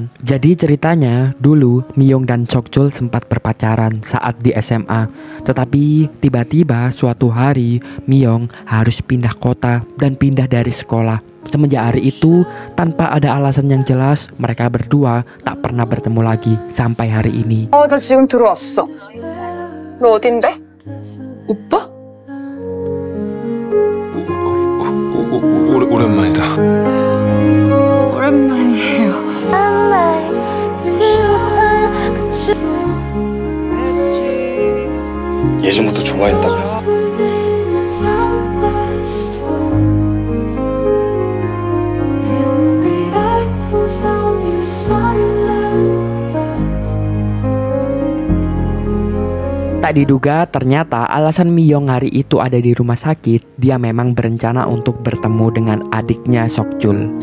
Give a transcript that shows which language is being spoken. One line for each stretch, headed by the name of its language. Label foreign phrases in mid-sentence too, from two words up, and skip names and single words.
Indonesian: Jadi ceritanya dulu Miyong dan Sokchul sempat berpacaran saat di SMA. Tetapi tiba-tiba suatu hari Miyong harus pindah kota dan pindah dari sekolah. Semenjak hari itu tanpa ada alasan yang jelas mereka berdua tak pernah bertemu lagi sampai hari ini.
Korean: 나 지금 들어왔어. 너 어딘데? 오빠? 오랜만이다. 오랜만이에요. 예전부터 좋아했다고.
Indonesian: Tak diduga ternyata alasan Miyong hari itu ada di rumah sakit, dia memang berencana untuk bertemu dengan adiknya Sokchul.